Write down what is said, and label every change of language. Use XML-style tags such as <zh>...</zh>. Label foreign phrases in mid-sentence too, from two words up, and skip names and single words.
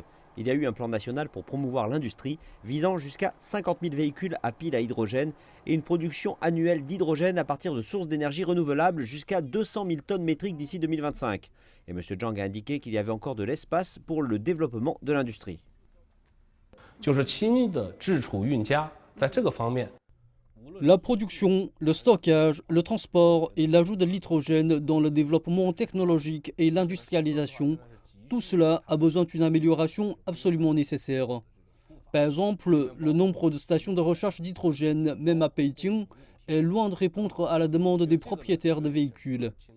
<fr>Il y a eu un plan national pour promouvoir l'industrie, visant jusqu'à 50 000 véhicules à pile à hydrogène et une production annuelle d'hydrogène à partir de sources d'énergie renouvelables jusqu'à 200 000 tonnes métriques d'ici 2025. Et M. Zhang a indiqué qu'il y avait encore de l'espace pour le développement de l'industrie.</fr> <zh>就是氢的制储运加，在这个方面。</zh> <fr>La production, le stockage, le transport et l'ajout de l'hydrogène dans le développement technologique et l'industrialisation, tout cela a besoin d'une amélioration absolument nécessaire. Par exemple, le nombre de stations de recherche d'hydrogène, même à Beijing, est loin de répondre à la demande des propriétaires de véhicules.</fr>